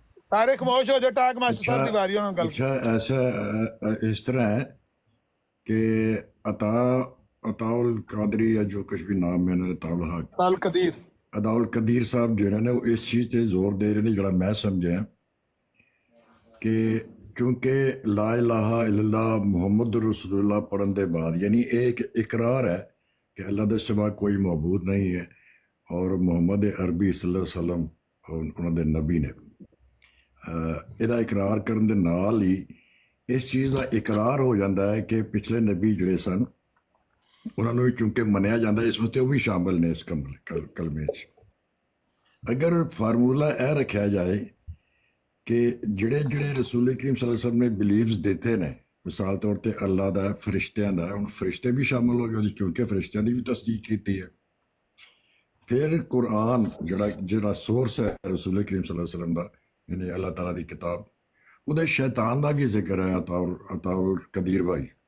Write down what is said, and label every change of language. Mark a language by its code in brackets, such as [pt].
[pa] ਸਾਰੇ ਖਮੋਸ਼ ਹੋ ਜਾਓ, ਟਾਕ ਮਾਸਟਰ ਸਾਹਿਬ ਦੀ ਵਾਰੀ ਉਹਨਾਂ ਨਾਲ ਗੱਲ। [hi] अच्छा ऐसा इस तरह है कि अताउल कादरी या जो कुछ भी नाम है ना, अताउल हक [pa] ਅਲ ਕਦੀਰ [hi] अदाउल कदीर साहब जो है ना, वो इस चीज़ पे जोर दे रहे हैं जरा मैं समझे कि चूंकि ला इलाहा इल्लल्लाह मुहम्मद रसूलुल्लाह पढ़ने के बाद, यानी एक इकरार है कि अल्लाह के सिवा कोई मबूद नहीं है और मुहम्मद अरबी सल्लल्लाहु अलैहि वसल्लम उन्होंने नबी ने [pa] ਇਹਦਾ ਇਕਰਾਰ ਕਰਨ ਦੇ ਨਾਲ ਹੀ ਇਸ ਚੀਜ਼ ਦਾ ਇਕਰਾਰ ਹੋ ਜਾਂਦਾ ਹੈ ਕਿ ਪਿਛਲੇ ਨਬੀ ਜਿਹੜੇ ਸਨ ਉਹਨਾਂ ਨੂੰ ਵੀ ਚੂੰਕਿ ਮੰਨਿਆ ਜਾਂਦਾ, ਇਸ ਵਾਸਤੇ ਉਹ ਵੀ ਸ਼ਾਮਲ ਨੇ ਇਸ ਕਲਮੇ 'ਚ। ਅਗਰ ਫਾਰਮੂਲਾ ਇਹ ਰੱਖਿਆ ਜਾਏ ਕਿ ਜਿਹੜੇ ਰਸੂਲ ਕਰੀਮ ਸੱਲੱਲਾਹੁ ਅਲੈहि ਵਸੱਲਮ ਨੇ ਬਿਲੀਵਸ ਦਿੱਤੇ ਨੇ, ਮਿਸਾਲ ਤੌਰ ਤੇ ਅੱਲਾ ਦਾ, ਫਰਿਸ਼ਤਿਆਂ ਦਾ, ਹੁਣ ਫਰਿਸ਼ਤੇ ਵੀ ਸ਼ਾਮਲ ਹੋ ਗਏ ਉਹਦੇ, ਕਿਉਂਕਿ ਫਰਿਸ਼ਤਿਆਂ ਦੀ ਵੀ ਤਸਦੀਕ ਕੀਤੀ ਹੈ। ਫਿਰ ਕੁਰਾਨ ਜਿਹੜਾ ਸੋਰਸ ਹੈ ਰਸੂਲ ਕਰੀਮ ਸੱਲੱਲਾਹੁ ਅਲੈहि ਵਸੱਲਮ ਦਾ, ਯਾਨੀ ਅੱਲਾਹ ਤਾਲਾ ਦੀ ਕਿਤਾਬ, ਉਹਦੇ ਸ਼ੈਤਾਨ ਦਾ ਵੀ ਜ਼ਿਕਰ ਹੈ ਅਤਾਉਲ ਕਦੀਰ ਭਾਈ।